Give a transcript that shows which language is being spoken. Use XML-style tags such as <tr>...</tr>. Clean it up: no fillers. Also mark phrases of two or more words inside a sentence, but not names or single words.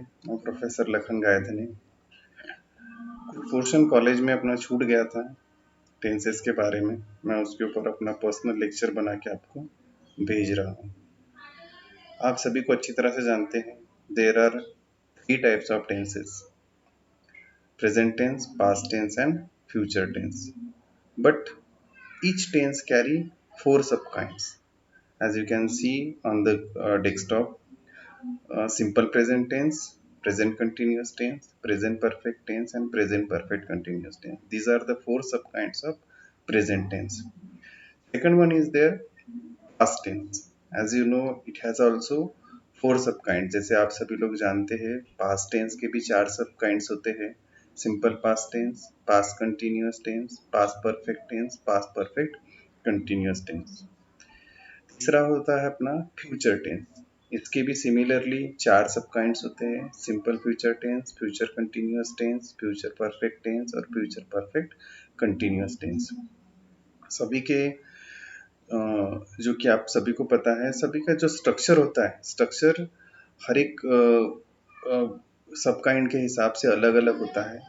<hi>मैं प्रोफेसर लखन गायधनी। कुछ पोर्शन कॉलेज में अपना छूट गया था टेंसेस के बारे में। मैं उसके ऊपर अपना</hi> <en>personal lecture</en> <hi>बना के आपको भेज रहा हूँ। आप सभी को अच्छी तरह से जानते हैं</hi> <en>there are three types of tenses: present tense, past tense and future tense. बट each tense carry four subkinds, as you can see on the desktop. Simple present tense, present continuous tense, present perfect tense, and present perfect continuous tense. These are the four subkinds of present tense. Second one is there past tense. As you know, it has also four subkinds.</en> <hi>जैसे आप सभी लोग जानते हैं</hi> <en>past tense</en> <hi>के भी चार subkinds होते हैं:</hi> <en>simple past tense, past continuous tense, past perfect tense, past perfect continuous tense.</en> <hi>तीसरा होता है अपना</hi> <en>future tense.</en> <hi>इसके भी सिमिलरली चार</hi> <en>subkinds</en> <hi>होते हैं:</hi> <en>simple future tense, future continuous tense, future perfect tense</en> <hi>और</hi> <en>future perfect continuous tense.</en> <hi>सभी के जो कि आप सभी को पता है, सभी का जो स्ट्रक्चर होता है, स्ट्रक्चर हर एक</hi> <en>sub kind</en> <hi>के हिसाब से अलग अलग होता है।</hi>